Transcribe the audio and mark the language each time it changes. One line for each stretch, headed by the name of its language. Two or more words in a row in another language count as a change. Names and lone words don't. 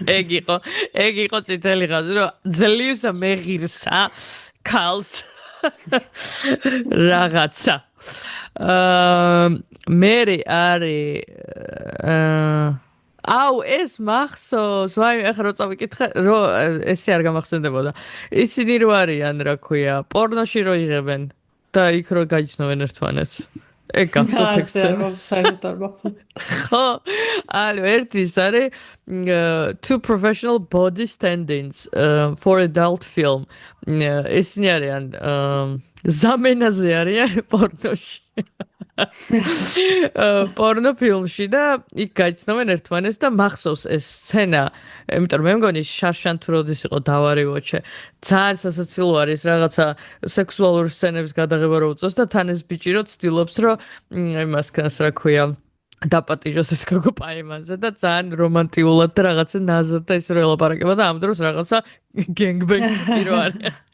Georgian: ეგ იყო წითელი ხაზი რომ ძლივს მეღირსა ქალს რაღაცა მე არის ეს მახსოვს ვაი ახლა რო წავიკითხე რომ ესე არ გამახსენდებოდა ისინი რო არიან რა ქვია პორნოში რო იღებენ და იქ რო გაიცნობენ ერთმანეთს ეგ ხო ალო ერთი ის არის
English: two professional body stand-ins for adult film
Georgian: ისინი არიან ზამენაზე არიან პორნოში. პორნო ფილმში და იქ გაიცნობენ ერთმანეთს და მახსოვს ეს სცენა, იმიტომ რომ მე მგონი შარშან თუ როდის იყო დავარივოჩე. ძალიან სასაცილო არის რაღაცა სექსუალური სცენების გადაღება რო უწევს და თან ეს ბიჭი რო ცდილობს რომ იმას ქას რა ქვია დაპატიჟოს ეს გოგო პაემაზე და ძალიან რომანტიულად და რაღაცა ნაზად და ისე რო ელაპარაკება და ამ დროს რაღაცა გენგბენგი რო არის.